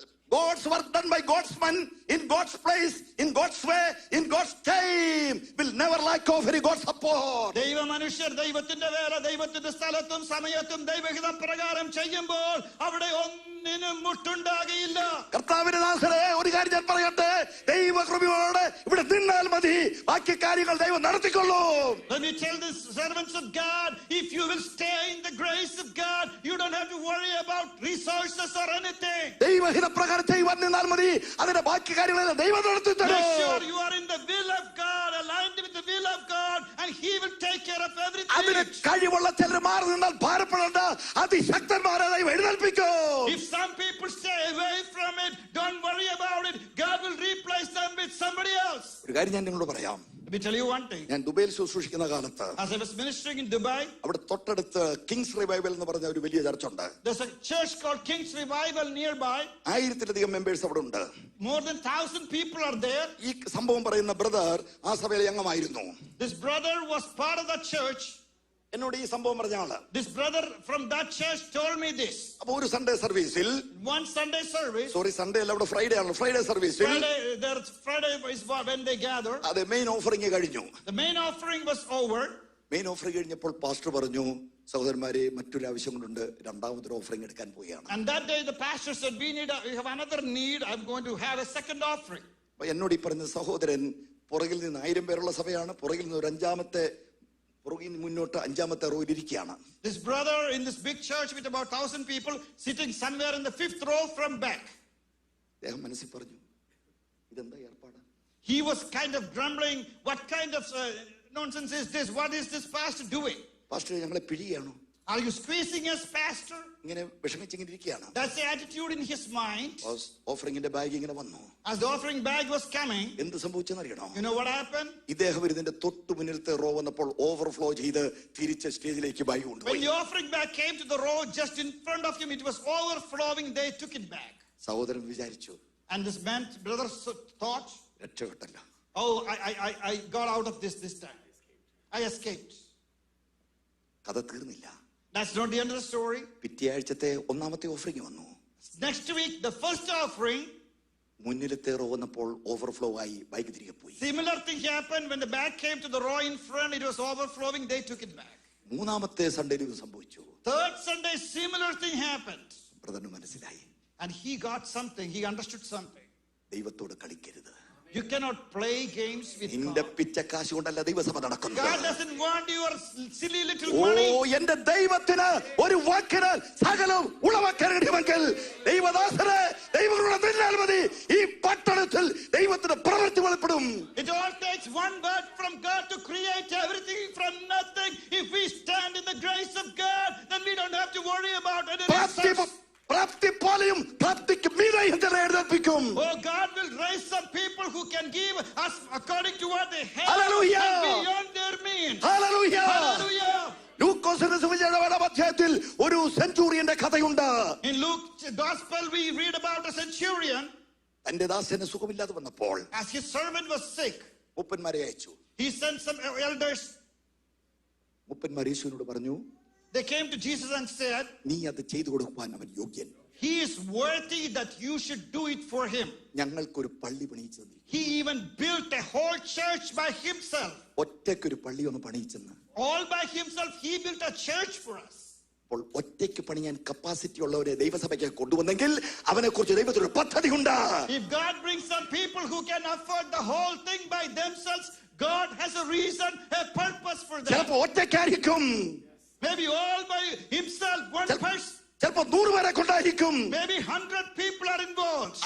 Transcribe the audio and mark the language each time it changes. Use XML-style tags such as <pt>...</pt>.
<en>God's work done by God's men in God's place, in God's way, in God's time will never lack of any God's support.</en> <ml>ദൈവ മനുഷ്യർ ദൈവത്തിന്റെ വേല ദൈവത്തിന്റെ സ്ഥലത്തും സമയത്തും ദൈവഹിതം പ്രകാരം ചെയ്യുമ്പോൾ അവിടെ ഒന്നിനും മുട്ടുണ്ടാകയില്ല. കർത്താവിന്റെ ദാസരെ, ഒരു കാര്യം ഞാൻ പറയട്ടെ, ദൈവകൃപയോടെ ഇവിടെ നിന്നാൽ മതി, ബാക്കി കാര്യങ്ങൾ ദൈവം നടത്തിക്കൊള്ളും.</ml> <en>Let me tell the servants of God, if you will stay in the grace of God, you don't have to worry about resources or anything.</en> <ml>ദൈവഹിത പ്രകാരം ചെയ്യുവാൻ നിന്നാൽ മതി, അതിന്റെ ബാക്കി കാര്യങ്ങളെല്ലാം ദൈവം നടത്തി</ml> <en>Make</en> <ml>തരും.</ml> <en>sure you are in the will of God, aligned with the will of God, and He will take care of</en> <ml>അതിന്</ml> <en>everything.</en> <ml>കഴിവുള്ള ചിലർ മാറി നിന്നാൽ ഭാരപ്പെടേണ്ട, അതിശക്തന്മാരെ ദൈവം എഴുന്നേൽപ്പിക്കും.</ml> <en>If some people stay away from it, don't worry about it. God will replace them with somebody else.</en> <ml>ഒരു കാര്യം ഞാൻ നിങ്ങളോട് പറയാം.</ml> <en>Let me tell you one thing.</en> <ml>ഞാൻ ദുബൈയിൽ ശുശ്രൂഷിക്കുന്ന കാലത്ത്</ml> <en>As I was ministering in Dubai,</en> <ml>അവിടെ തൊട്ടടുത്ത് കിങ്സ് റിവൈവൽ എന്ന് പറഞ്ഞ ഒരു വലിയ ചർച്ചുണ്ട്.</ml> <en>there's a church called King's Revival nearby.</en> <ml>1000-ലധികം members അവിടെ ഉണ്ട്.</ml> <en>More than 1,000 people are there.</en> <ml>ഈ സംഭവം പറയുന്ന ബ്രദർ ആ സഭയിലെ അംഗമായിരുന്നു.</ml> <en>This brother was part of the church.</en> <ml>എന്നോട് ഈ സംഭവം പറഞ്ഞ ആള്.</ml> <en>This brother from that church told me this.</en> <ml>അപ്പൊ ഒരു സൺഡേ സർവീസിൽ,</ml> <en>One Sunday service,</en> <ml>സൺഡേ അല്ല, അവിടെ ഫ്രൈഡേ ആണ്, ഫ്രൈഡേ സർവീസിൽ</ml> <en>Friday is when they gather.</en> <ml>അതെ, മെയിൻ ഓഫറിംഗ് കഴിഞ്ഞു.</ml> <en>The main offering was over.</en> <ml>Main offering കഴിഞ്ഞപ്പോൾ പാസ്റ്റർ പറഞ്ഞു, സഹോദരന്മാരെ മറ്റൊരു ആവശ്യം കൊണ്ടുണ്ട്, രണ്ടാമതൊരു ഓഫറിംഗ് എടുക്കാൻ പോവുകയാണ്.</ml> <en>And that day the pastor said, we have another need. I'm going to have a second offering.</en> <ml>എന്നോട് ഈ പറഞ്ഞ സഹോദരൻ പുറകിൽ നിന്ന് 1000 പേരുള്ള സഭയാണ്, പുറകിൽ നിന്ന് ഒരു പുറകിൽ മുന്നോട്ട് 5ാമത്തെ റോയിൽ ഇരിക്കുകയാണ്.</ml> <en>This brother in this big church with about 1,000 people sitting somewhere in the 5th row from back.</en> <ml>അദ്ദേഹം മനസ്സിൽ പറഞ്ഞു, ഇതെന്താ ഏർപ്പാട്?</ml> <en>He was kind of grumbling, what kind of nonsense is this? What is this pastor doing?</en> <ml>Pastor ഞങ്ങളെ പിഴിയാണോ?</ml> <en>Are you squeezing us, pastor?</en> <ml>ഇങ്ങനെ വിഷമിച്ചിങ്ങനെ ഇരിക്കുകയാണ്.</ml> <en>That's the attitude in his mind.</en> <ml>ഓഫറിംഗിന്റെ bag ഇങ്ങനെ വന്നു.</ml> <en>As the offering bag was coming,</en> <ml>എന്ത് സംഭവിച്ചെന്നറിയണോ?</ml> <en>you know what happened?</en> <ml>ഇദ്ദേഹം ഇതിന്റെ തൊട്ടു മുന്നിലത്തെ raw വന്നപ്പോൾ ഓവർഫ്ലോ ചെയ്ത് തിരിച്ച് സ്റ്റേജിലേക്ക് ബാഗ്</ml> <en>When</en> <ml>കൊണ്ടുപോയി.</ml> <en>the offering bag came to the row just in front of him, it was overflowing. They took it back.</en> <ml>സഹോദരൻ വിചാരിച്ചു,</ml> <en>And this man, brother, thought,</en> <ml>രക്ഷപ്പെട്ടല്ല.</ml> <en>oh, I got out of this time. I escaped.</en> <ml>കഥ തീർന്നില്ല.</ml> <en>That's not the end of the story.</en> <ml>പിറ്റേ ആഴ്ചത്തെ 1ാമത്തെ offering വന്നു.</ml> <en>Next week, the first offering,</en> <ml>മുന്നിലത്തെ raw വന്നപ്പോൾ overflow ആയി bike തിരികെ പോയി.</ml> <en>similar thing happened. When the bag came to the row in front, it was overflowing. They took it back.</en> <ml>3ാമത്തെ സൺഡേയിൽ ഇത് സംഭവിച്ചു.</ml> <en>Third Sunday, similar thing happened.</en> <ml>ബ്രദറിന് മനസ്സിലായി,</ml> <en>And he got something. He understood something.</en> <ml>ദൈവത്തോട് കളിക്കരുത്.</ml> <en>You cannot play games with</en> <ml>നിന്റെ</ml> <en>God.</en> <ml>പിച്ചക്കാശ് കൊണ്ടല്ല ദൈവസഭ നടക്കുന്നത്.</ml> <en>God doesn't want your silly little oh, money.</en> <ml>എന്റെ ദൈവത്തിന് ഒരു വാക്കിനാൽ സകലം ഉളവാക്കണമെങ്കിൽ ദൈവദാസനെ ദൈവങ്ങളുടെ നിന്നാൽ മതി ഈ പട്ടണത്തിൽ ദൈവത്തിന്റെ പ്രവൃത്തി വെളിപ്പെടും.</ml> <en>It all takes one word from God to create everything from nothing. If we stand in the grace of God, then we don't have to worry about anything.</en> <ml>പ്രാപ്തി പോലെയും പ്രാപ്തിക്ക് മീതെയും ചില എഴുന്നേൽപ്പിക്കും.</ml> <en>Oh, God will raise some people who can give us according to what they have. Hallelujah. And beyond their means.</en> <ml>Hallelujah.</ml> <en>Hallelujah.</en> <ml>ലൂക്കോസിന്റെ സുവിശേഷം 7-ാം അധ്യായത്തിൽ ഒരു സെഞ്ചൂറിയന്റെ കഥയുണ്ട്.</ml> <en>In Luke's gospel, we read about a centurion.</en> <ml>തന്റെ ദാസന് സുഖമില്ലാതെ വന്നപ്പോൾ</ml> <en>As his servant was sick,</en> <ml>മൂപ്പന്മാരെ അയച്ചു.</ml> <en>he sent some elders.</en> <ml>മൂപ്പന്മാർ യേശുവിനോട് പറഞ്ഞു,</ml> <en>They came to Jesus and said,</en> <ml>നീ അത് ചെയ്തു കൊടുക്കുവാൻ അവൻ യോഗ്യൻ.</ml> <en>he is worthy that you should do it for him.</en> <ml>ഞങ്ങൾക്കൊരു പള്ളി പണിയിച്ചു തന്നിരിക്കുന്നു.</ml> <en>He even built a whole church by himself.</en> <ml>ഒറ്റയ്ക്കൊരു പള്ളി ഒന്ന് പണിയിച്ചെന്ന്.</ml> <en>All by himself, he built a church for us.</en> <ml>അപ്പോൾ ഒറ്റയ്ക്ക് പണിയാൻ കപ്പാസിറ്റി ഉള്ളവരെ ദൈവസഭയ്ക്ക് കൊണ്ടുവന്നെങ്കിൽ അവനെ കുറിച്ച് ദൈവത്തിനൊരു പദ്ധതി ഉണ്ട്.</ml> <en>If God brings some people who can afford the whole thing by themselves, God has a reason, a purpose for them.</en> <ml>ചിലപ്പോ ഒറ്റയ്ക്കായിരിക്കും,</ml> <en>Maybe all by himself, one person.</en> <ml>ചിലപ്പോ 100 പേരെ കൊണ്ടായിരിക്കും.</ml> <en>Maybe 100 people are involved.</en>